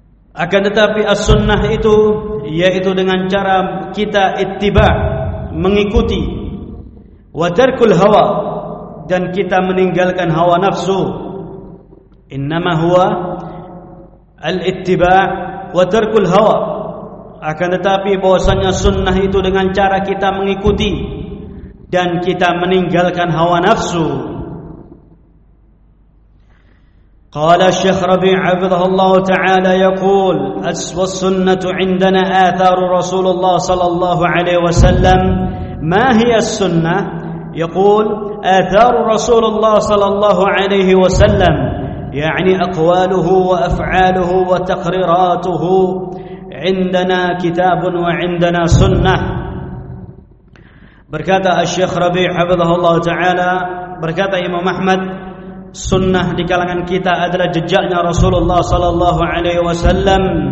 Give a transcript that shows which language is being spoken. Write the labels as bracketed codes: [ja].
[id] Akan tetapi as-sunnah itu yaitu dengan cara kita ittiba', mengikuti, [ar] wa tarkul hawa, [id] dan kita meninggalkan hawa nafsu. [ar] Innama huwa al-ittiba' wa tarkul hawa. [id] Akan tetapi bahwasanya sunnah itu dengan cara kita mengikuti dan kita meninggalkan hawa nafsu. [ar] قال الشيخ ربيع حفظه الله تعالى يقول أسوى السنة عندنا آثار رسول الله صلى الله عليه وسلم. ما هي السنة؟ يقول آثار رسول الله صلى الله عليه وسلم يعني أقواله وأفعاله وتقريراته. عندنا كتاب وعندنا سنة. [id] berkata الشيخ ربيع [ar] حفظه الله تعالى, [id] berkata إمام أحمد, sunnah di kalangan kita adalah jejaknya Rasulullah sallallahu alaihi wasallam.